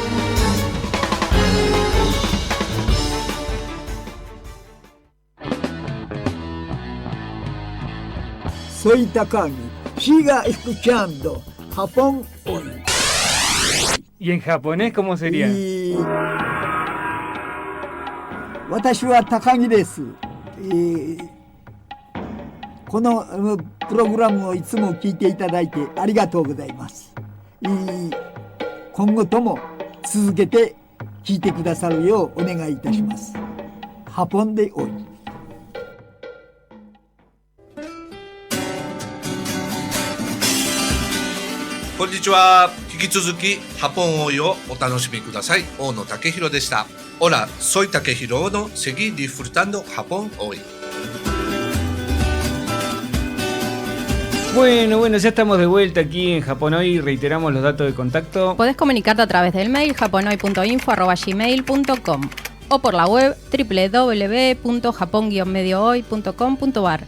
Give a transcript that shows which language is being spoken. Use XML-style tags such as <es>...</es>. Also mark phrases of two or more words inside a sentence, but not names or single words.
<es>Soy Takagi. Siga escuchando Japón Hoy. ¿Y en japonés cómo sería?</es> <ja>私は高木です。このプログラムをいつも聞いていただいてありがとうございます。今後とも続けて聞いてくださるようお願いいたします。ハポンでおい。こんにちは。引き続きハポンオイをお楽しみください。大野武弘でした。</ja> <es>Hola, soy Takehiro Ono. Seguí disfrutando Japón hoy. Bueno, ya estamos de vuelta aquí en Japón Hoy. Reiteramos los datos de contacto. Podés comunicarte a través del mail japonoy.info@gmail.com o por la web www.japon-mediohoy.com.ar.</es>